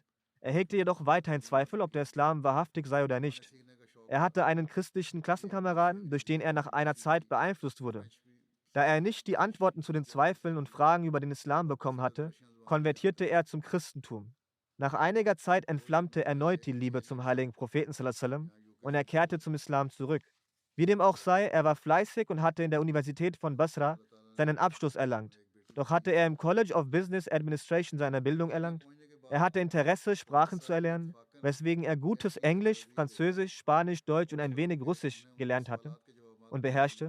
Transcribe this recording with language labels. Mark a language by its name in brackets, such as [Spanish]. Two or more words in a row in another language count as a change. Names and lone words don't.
[German] Er hegte jedoch weiterhin Zweifel, ob der Islam wahrhaftig sei oder nicht. Er hatte einen christlichen Klassenkameraden, durch den er nach einer Zeit beeinflusst wurde. Da er nicht die Antworten zu den Zweifeln und Fragen über den Islam bekommen hatte, konvertierte er zum Christentum. Nach einiger Zeit entflammte erneut die Liebe zum heiligen Propheten [Arabic] صلى الله عليه وسلم [German] und er kehrte zum Islam zurück. Wie dem auch sei, er war fleißig und hatte in der Universität von Basra seinen Abschluss erlangt. Doch hatte er im College of Business Administration seine Bildung erlangt. Er hatte Interesse, Sprachen zu erlernen, weswegen er gutes Englisch, Französisch, Spanisch, Deutsch und ein wenig Russisch gelernt hatte und beherrschte.